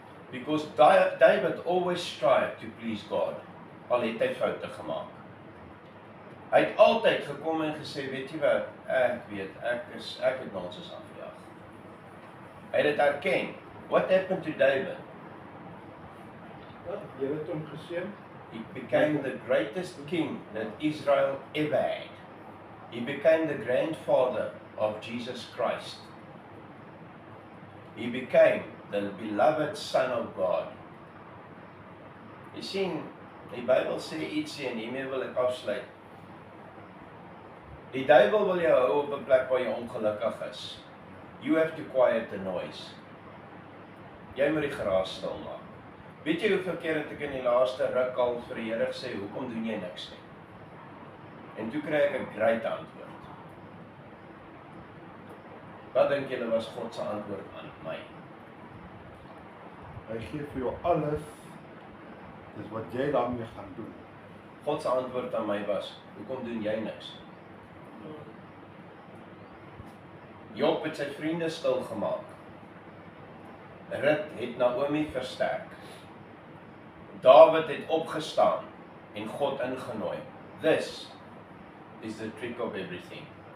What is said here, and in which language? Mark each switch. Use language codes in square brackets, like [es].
[en] Because David always strived to please God. [af] Al het hy foute gemaak. Hy het altyd gekom en gesê, weet jy wat, ek het nonsens aangejaag. Hy het dit erken. [en] What happened to David? [af] Jy het hom geseën. [en] He became the greatest king that Israel ever had. He became the grandfather of Jesus Christ. He became the beloved Son of God. [af] Jy sien, die Bybel sê ietsie en hiermee wil ek afsluit. Die duiwel wil jou hou op 'n plek waar jy ongelukkig is. [en] You have to quiet the noise. [af] Jy moet die geraas stil maak. Weet jy hoeveel keer het ek in die laaste ruk al vir die Here gesê, hoekom doen jy niks nie? En toe kry ek 'n great antwoord. Wat dink julle was God se antwoord aan my? Hy gee vir jou alles. Dis wat jy daarmee gaan doen. God se antwoord aan my was, hoekom doen jy niks? Job het sy vriende stil gemaak. Rut het Naomi versterk. Dawid het opgestaan en God ingenooi. [en] This is the trick of everything.